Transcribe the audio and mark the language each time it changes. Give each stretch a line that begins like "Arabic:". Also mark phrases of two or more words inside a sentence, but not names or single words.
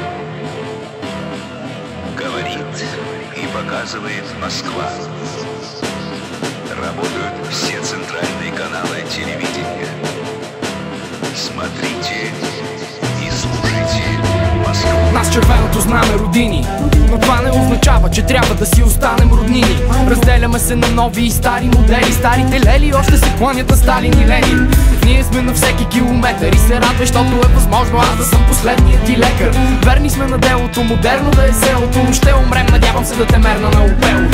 Russian: Говорит и показывает Москва. Работают все центральные каналы телевидения. Смотрите и слушайте Москву.
Bulgarian: Нас червеното знаме родини, но това не означава, че трябва да си останем роднини. Разделяме се на нови и стари модели. Старите лели още се кланят на Сталин и Ленин. Ние сме на всеки километър и се радвай, защото е възможно аз да съм последният ти лекар. Верни сме на делото, модерно да е селото, но ще умрем, надявам се да те мерна на опелото.